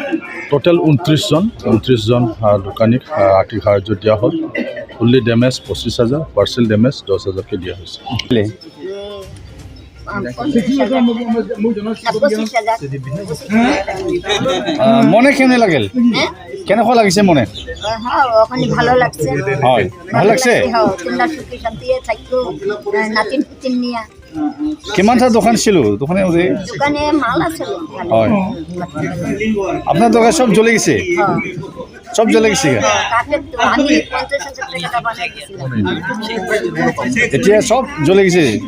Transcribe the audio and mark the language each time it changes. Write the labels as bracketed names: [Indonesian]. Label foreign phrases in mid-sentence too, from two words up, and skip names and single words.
[Assamese] টোটেল 29জন দোকানীক আৰ্থিক সাহায্য দিয়া হ'ল। [English] fully damage [Assamese] 25,000, [English] partial damage [Assamese] 10,000কৈ দিয়া হৈছে। মনে কেনে লাগিল? কেনেকুৱা লাগিছে মনে? [Bangla] ভালো লাগছে। হয়, ভাল লাগছে। কিমানটা দোকান ছিল? দোকানে [Assamese] মাল আছে। [Bangla] হয়, আপনার দোকান সব জ্বলে গেছে? সব জ্বলে গেছে। এতিয়া সব জ্বলে গেছে।